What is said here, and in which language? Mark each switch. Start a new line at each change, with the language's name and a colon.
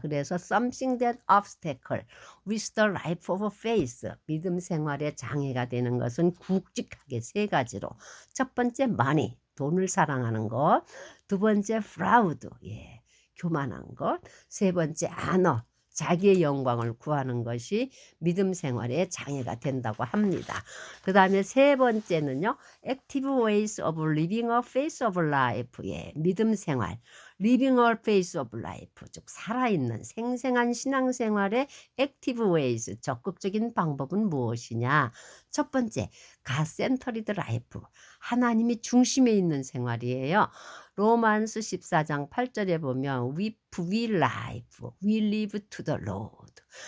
Korean: 그래서
English: something that obstacle with the life of faith
Korean: 믿음 생활의 장애가 되는 것은 굵직하게 세 가지로 첫 번째 money 돈을 사랑하는 것, 두 번째 proud 교만한 것, 세 번째 honor 자기의 영광을 구하는 것이 믿음 생활의 장애가 된다고 합니다. 그 다음에 세 번째는요.
English: Active ways of living a faith of life.
Korean: 믿음 생활.
English: Living a faith of life.
Korean: 즉 살아있는 생생한 신앙생활의
English: Active ways.
Korean: 적극적인 방법은 무엇이냐. 첫 번째,
English: God-centered life.
Korean: 하나님이 중심에 있는 생활이에요. 로마서 14장 8절에 보면
English: if we live, we live to the Lord.